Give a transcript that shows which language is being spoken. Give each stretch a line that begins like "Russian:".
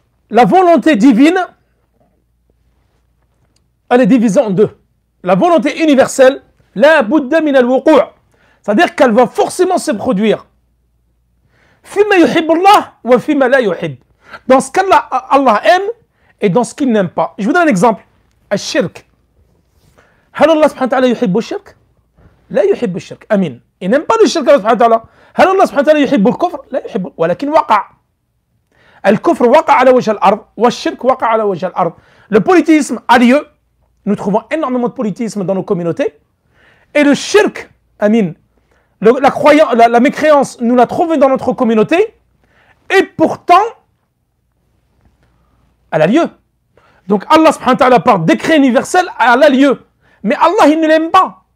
French: La volonté divine, elle est divisée en deux. La volonté universelle,
Arabic: La budda min al-wuqu'.
French: C'est-à-dire qu'elle va forcément se produire.
Arabic: Fima yuhibbu Allah wa fima la yuhib.
French: Dans ce qu'Allah Allah aime et dans ce qu'il n'aime pas. Je vous donne un exemple.
Arabic: Al-shirk. هل الله سبحانه وتعالى يحب الشرك؟ لا يحب الشرك. أمين.
French: Il n'aime pas le shirk Allah سبحانه وتعالى.
Arabic: هل الله سبحانه وتعالى يحب الكفر؟ لا يحب ولكن وقع. الكفر وقع على وجه الأرض والشرك وقع على وجه الأرض.
French: Le politisme a lieu. Nous trouvons énormément de politisme dans nos communautés. Et le shirk, amin, la mécréance, nous la trouvons dans notre communauté. Et pourtant, elle a lieu. Donc Allah subhanahu wa ta'ala par décret universel, elle a lieu. Mais Allah, il ne l'aime pas.